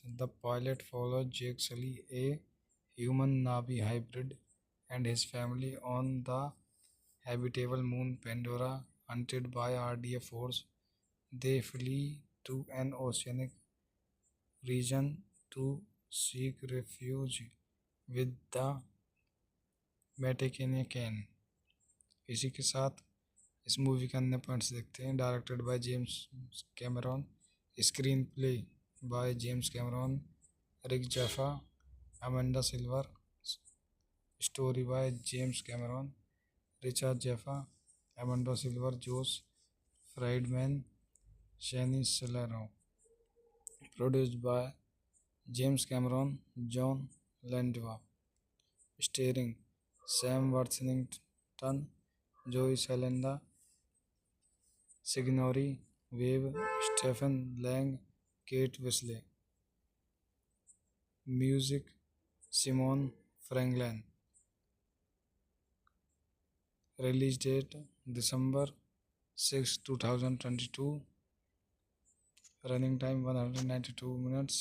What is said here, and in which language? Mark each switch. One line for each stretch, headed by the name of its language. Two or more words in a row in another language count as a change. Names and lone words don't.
English: The pilot followed Jake Sully, a human Navi hybrid, and his family on the habitable moon Pandora. Hunted by RDF force, they flee to an oceanic region to seek refuge with the Vatican।
Hindi: इसी के साथ इस मूवी के अन्य पॉइंट्स देखते हैं।
English: directed by James Cameron, screenplay by James Cameron, Rick Jaffa, Amanda Silver, story by James Cameron, Richard Jaffa, Amanda Silver, Josh Friedman, Shaini Saleno. produced by James Cameron, Jon Landwa. starring Sam Worthington, Zoe Salenda, Sigourney Weave, Stephen Lang, Kate Wisley. music Simon Franklin. release date December 6, 2022. running time 192 minutes.